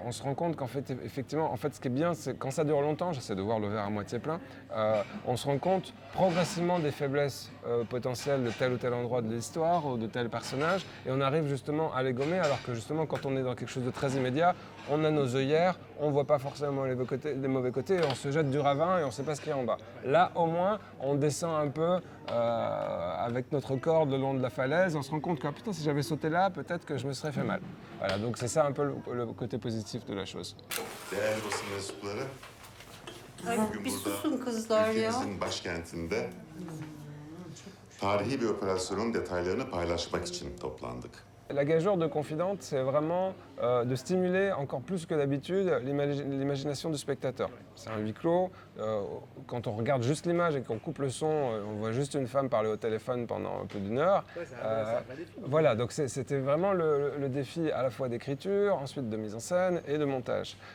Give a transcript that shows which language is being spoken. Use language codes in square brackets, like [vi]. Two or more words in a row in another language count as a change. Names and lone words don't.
[fr] On se rend compte qu'en fait, effectivement, ce qui est bien, c'est quand ça dure longtemps, j'essaie de voir le verre à moitié plein, on se rend compte progressivement des faiblesses potentielles de tel ou tel endroit de l'histoire ou de tel personnage, et on arrive justement à les gommer, alors que justement, quand on est dans quelque chose de très immédiat, on a nos œillères, on ne voit pas forcément les mauvais côtés, et on se jette du ravin et on ne sait pas ce qu'il y a en bas. Là, au moins, on descend un peu avec notre corps le long de la falaise, on se rend compte que putain, si j'avais sauté là, peut-être que je me serais fait mal. Voilà, donc c'est ça un peu le côté positif de la chose. [tr] Değerli basın mensupları, Ay, bugün bir burada susun kızlar ya. ülkemizin başkentinde tarihi bir operasyonun detaylarını paylaşmak için toplandık. [fr] La gageure de Confidente, c'est vraiment de stimuler encore plus que d'habitude l'imagination du spectateur. C'est un huis clos. Quand on regarde juste l'image et qu'on coupe le son, on voit juste une femme parler au téléphone pendant plus d'une heure. Voilà, donc c'était vraiment le défi à la fois d'écriture, ensuite de mise en scène et de montage.